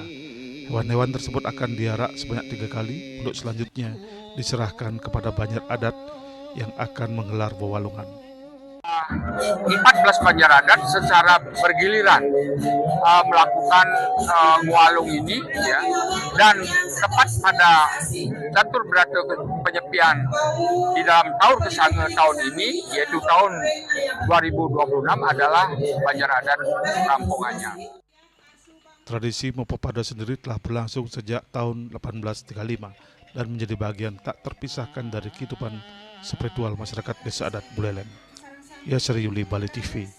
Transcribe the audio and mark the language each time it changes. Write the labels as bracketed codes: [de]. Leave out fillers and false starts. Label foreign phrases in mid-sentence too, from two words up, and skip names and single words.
[id] Hewan-hewan tersebut akan diarak sebanyak 3 kali untuk selanjutnya diserahkan kepada banjar adat yang akan menggelar wawalungan. 14 banjar adat secara bergiliran melakukan ngualung ini, ya, dan tepat pada catur berata penyepian di dalam Tawur Kesanga tahun ini, yaitu tahun 2026 adalah banjar adat rampungannya. Tradisi Mepepada sendiri telah berlangsung sejak tahun 1835 dan menjadi bagian tak terpisahkan dari kehidupan spiritual masyarakat Desa Adat Buleleng. Yasri Yuli, Bali TV.